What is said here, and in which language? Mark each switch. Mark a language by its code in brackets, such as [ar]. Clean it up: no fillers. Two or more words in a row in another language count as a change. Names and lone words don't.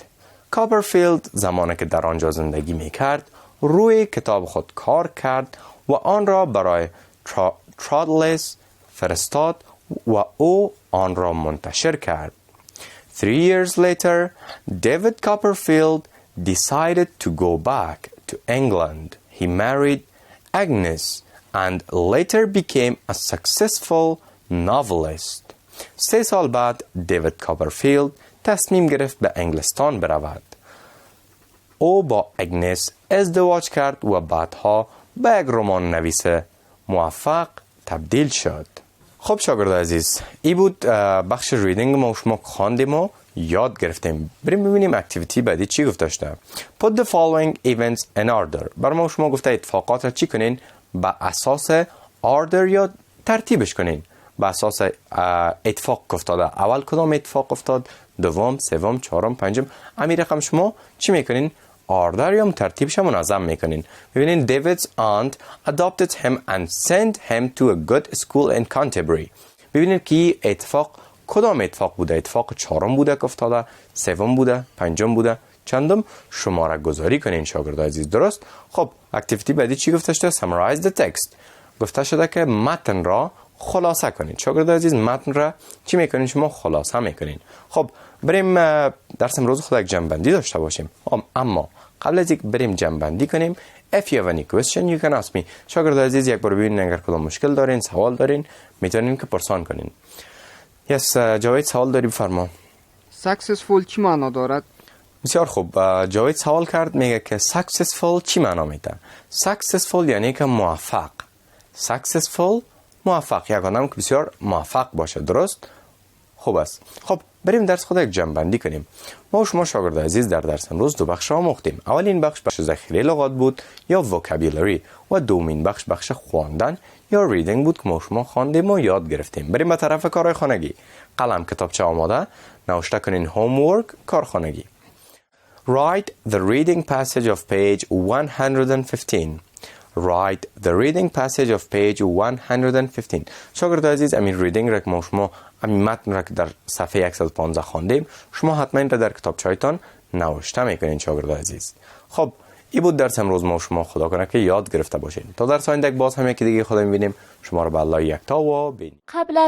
[fa] کاپرفیلد زمانی که در آنجا زندگی می‌کرد روی کتاب خود کار کرد و آن را برای ترادلس فرستاد و او آن را منتشر کرد. [en] 3 years later, David Copperfield decided to go back to England. He married Agnes and later became a successful novelist. [fa] 3 سال بعد دیوید کاپرفیلد تصمیم گرفت به انگلستان برود. او با اگنس ازدواج کرد و بعدها به یک رمان نویس موفق تبدیل شد. خب شاگرد عزیز، این بود بخش ریدینگ ما شما خواندیم و یاد گرفتیم. بریم ببینیم اکتیویتی بعدی چی گفته داشته. [en] Put the following events in order. [fa] برای ما شما گفته اتفاقات را چی کنین؟ به اساس order یا ترتیبش کنین. به اساس اتفاق افتاده. اول کدام اتفاق افتاد؟ دوم، سوم، چهارم، پنجم. همین رقم شما چی میکنین؟ order یا ترتیبش منظم میکنین. [en] ببینین David's aunt adopted him and sent him to a good school in Canterbury. [fa] ببینید که اتفاق کدام اتفاق بوده؟ اتفاق چهارم بوده که افتاده، سوم بوده، پنجم بوده، چندم؟ شماره گذاری کنین شاگرد عزیز. درست؟ خب اکتیویتی بعدی چی گفته شده؟ [en] summarize the text. [fa] گفته شده که متن را خلاصه کنید. شاگرد عزیز متن را چی میکنین؟ شما خلاصه میکنین. خب بریم درس امروز خود یک جمع‌بندی داشته باشیم. اما قبل از اینکه بریم جمع‌بندی کنیم [en] if you have any question you can ask me. [fa] شاگرد عزیز یک بار ببینید اگر کدام مشکل دارین، سوال دارین، میتونین که پرسان کنین. یس جاوید سوال داری بفرما. successful چی معنا دارد؟ بسیار خوب. جاوید سوال کرد میگه که successful چی معنا میده؟ successful یعنی که موفق. successful موفق، یک آدم که بسیار موفق باشه. درست؟ خوب است. خب بریم درس خود یک جمع‌بندی کنیم. ما و شما شاگرد عزیز در درس امروز دو بخش آموختیم. اولین بخش ذخیره لغات بود یا vocabulary و دومین بخش خواندن یا reading بود که ما و شما خواندیم و یاد گرفتیم. بریم به طرف کارهای خانگی. قلم کتابچه آماده، نوشته کنین homework کار خانگی. [en] Write the reading passage of page 115. Write the reading passage of page 115. [fa] شاگرد عزیز امین ریدینگ را که ما شما امین متن را که در صفحه 115 خواندیم شما حتما این را در کتابچه‌تان نوشته میکنین شاگرد عزیز. خب این بود درس امروز ما شما. خدا کنه که یاد گرفته باشین. تا درس آینده باز هم یکی دیگه خدا میبینیم. شما رو به الله یکتا و بین.